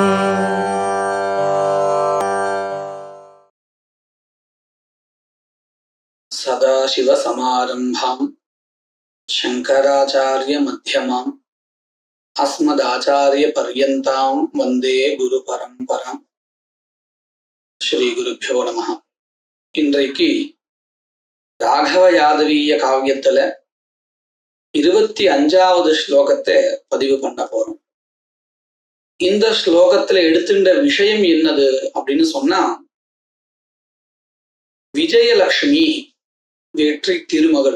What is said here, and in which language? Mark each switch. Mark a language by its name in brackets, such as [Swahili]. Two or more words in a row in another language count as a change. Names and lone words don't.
[Sanskrit] सदाशिवसमारम्भां शङ्कराचार्यमध्यमाम् अस्मदाचार्यपर्यन्तां वन्दे गुरुपरम्पराम्. श्री गुरुभ्यो नमः. [Tamil] இன்றைக்கு ராகவ யாதவீய காவியத்துல 25வது ஸ்லோகத்தை பதிவு பண்ண போறோம். இந்த ஸ்லோகத்துல எடுத்துட்ட விஷயம் என்னது அப்படின்னு சொன்னா, விஜயலட்சுமி வெற்றி திருமகள்.